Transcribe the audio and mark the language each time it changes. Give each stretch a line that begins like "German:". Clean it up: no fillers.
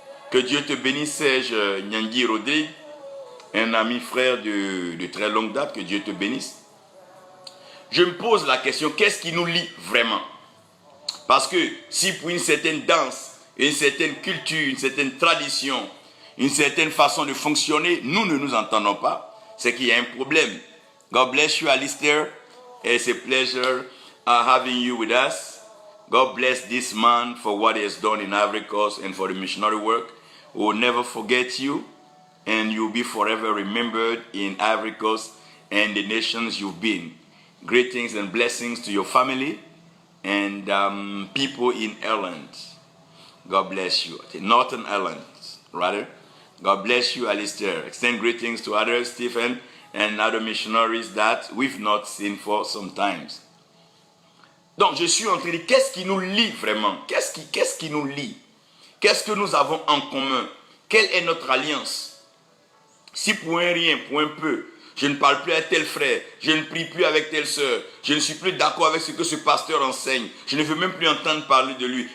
French: Que Dieu te bénisse, Serge Nyangui Rodrigue, un ami frère de très longue date, que Dieu te bénisse. Je me pose la question, qu'est-ce qui nous lie vraiment? Parce que si pour une certaine danse, une certaine culture, une certaine tradition, une certaine façon de fonctionner, nous ne nous entendons pas, c'est qu'il y a un problème.
English: God bless you, Alistair. It's a pleasure having you with us. God bless this man for what he has done in Ivory Coast and for the missionary work. We will never forget you, and you'll be forever remembered in Ivory Coast and the nations you've been. Greetings and blessings to your family and people in Ireland. God bless you. Northern Ireland, rather. God bless you, Alistair. Extend greetings to others, Stephen, and other missionaries that we've not seen for some times.
French: Donc, je suis en train de dire, qu'est-ce qui nous lie vraiment? Qu'est-ce qui nous lie? Qu'est-ce que nous avons en commun? Quelle est notre alliance? Si pour un rien, pour un peu, je ne parle plus à tel frère, je ne prie plus avec telle sœur, je ne suis plus d'accord avec ce que ce pasteur enseigne, je ne veux même plus entendre parler de lui.